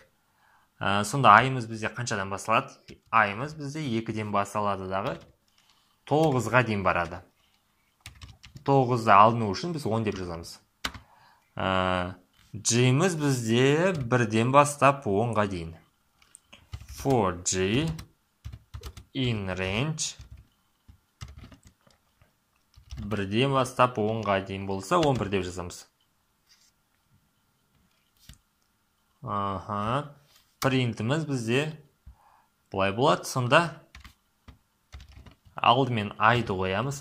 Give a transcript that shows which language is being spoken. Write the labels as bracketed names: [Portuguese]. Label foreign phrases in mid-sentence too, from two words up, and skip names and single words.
[Kazakh] Сонда айымыз бізде қаншадан басталады? Айымыз бізде 2-ден басталады дағы 9-ға дейін барады. 9-ды алыну үшін біз 10 деп жазамыз. G-міз бізде 1-ден бастап 10-ға дейін. [English] For G in range [Kazakh] 1-ден бастап 10-ға дейін болса 11 деп жазамыз. Принтіміз бізде бұлай болады. Сонда алдымен айды қоямыз.